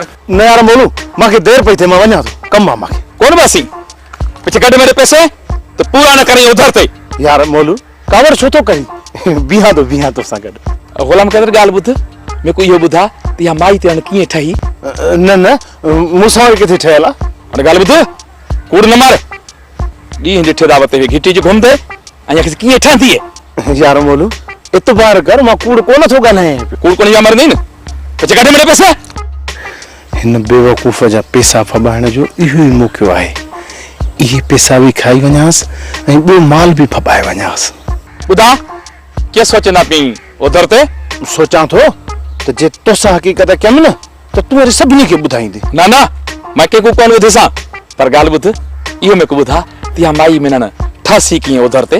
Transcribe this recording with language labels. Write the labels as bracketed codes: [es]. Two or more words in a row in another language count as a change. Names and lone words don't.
[sd] न यार मोलू, मांखे देर पई थे, मां वञा थो, कम आहे मांखे। कौन बासी पीछे कढ मेरे पैसे तो पूरा न करी उधर ते। यार मोलू कावड़ छो तो करी, बिहा तो सां गॾु। गुलाम कादिर ॻाल्हि ॿुध, मेरे को इहो ॿुधा त इहा माई ते हाणे कीअं ठही? न मूंसां वरी किथे ठहियल आहे? हाणे ॻाल्हि ॿुध, कूड़ न मारे, ॾींहं ॾिठे दावत ते घिटी जी घुमंदे ऐं कीअं ठहंदी आहे? यार मोलू इतबार कर, मां कूड़ कोन थो ॻाल्हायां। कूड़ कोन या मरंदी न, पीछे कढ मेरे पैसे। हिन बेवकूफ़ जा पैसा फबाइण जो इहो ई मौक़ो आहे, इहे पैसा बि खाई वञासि ऐं ॿियो माल बि फबाए वञासि। ॿुधा कीअं सोचंदा पई उधर ते? सोचां थो त जे तोसां हक़ीक़त कयमि न त तूं वरी सभिनी खे ॿुधाईंदे। न मां कंहिंखो कोन ॿुधिसां, पर ॻाल्हि ॿुध, इहो मेरे को ॿुधा त इहा माई में न ठासी कीअं उधर ते?